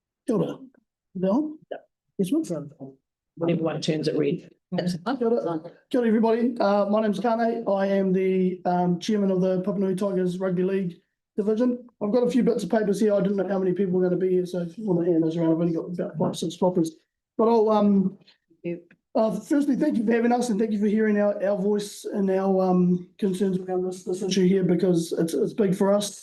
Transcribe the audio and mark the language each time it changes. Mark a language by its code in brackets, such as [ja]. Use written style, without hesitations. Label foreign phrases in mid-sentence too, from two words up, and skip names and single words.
[mi] Kia ora. [en] Bill? Yes, ma'am. Whatever one turns it red. [mi] Kia ora. Kia ora, [en] everybody. My name's Kane. I am the chairman of the Papanui Tigers Rugby League division. I've got a few bits of papers here. I didn't know how many people were going to be here, so if you want to hand those around, I've only got about 5 or 6 copies. But I'll firstly, thank you for having us and thank you for hearing our voice and our concerns around this issue here, because it's big for us.